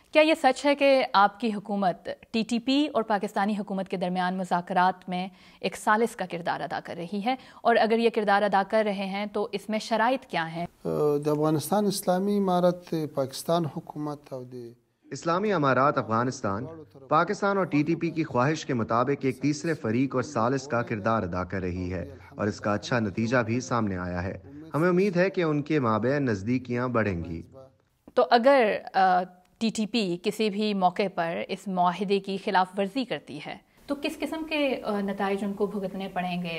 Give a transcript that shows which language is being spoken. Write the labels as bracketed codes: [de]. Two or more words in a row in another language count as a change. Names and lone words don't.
[ur] کیا یہ سچ ہے کہ آپ کی حکومت ٹی ٹی پی اور پاکستانی حکومت کے درمیان مذاکرات میں ایک ثالث کا کردار ادا کر رہی ہے، اور اگر یہ کردار ادا کر رہے ہیں تو اس میں شرائط کیا ہیں؟ افغانستان اسلامی امارت پاکستان حکومت اسلامی امارات افغانستان پاکستان اور ٹی ٹی پی کی خواہش کے مطابق ایک تیسرے فریق اور ثالث کا کردار ادا کر رہی ہے، اور اس کا اچھا نتیجہ بھی سامنے آیا ہے۔ ہمیں امید ہے کہ ان کے مابین نزدیکیاں بڑھیں گی۔ تو اگر ٹی ٹی پی کسی بھی موقع پر اس معاہدے کی خلاف ورزی کرتی ہے تو کس قسم کے نتائج ان کو بھگتنے پڑیں گے؟